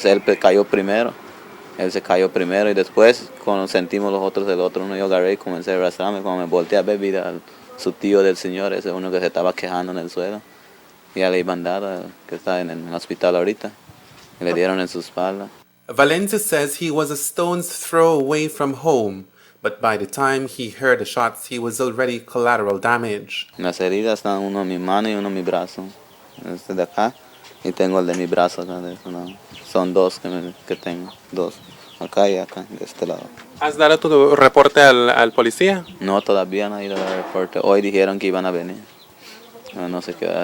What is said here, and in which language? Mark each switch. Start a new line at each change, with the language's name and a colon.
Spanish: Él cayó primero. Él se cayó primero y después, cuando sentimos los otros del otro uno, yo agarré y comencé a arrastrarme. Cuando me volteé a ver, vi a su tío del señor, ese uno que se estaba quejando en el suelo. Y ya le iban a dar, que está en el hospital ahorita. Y le dieron en su espalda.
English: Valencia says he was a stone's throw away from home, but by the time he heard the shots, he was already collateral damage.
Spanish: Las heridas están uno en mi mano y uno en mi brazo. Este de acá. Y tengo el de mi brazo acá. De eso, no. Son dos que tengo. Dos. Acá y acá, de este lado. ¿Has dado tu reporte al policía? No, todavía no he ido al reporte. Hoy dijeron que iban a venir. No sé qué.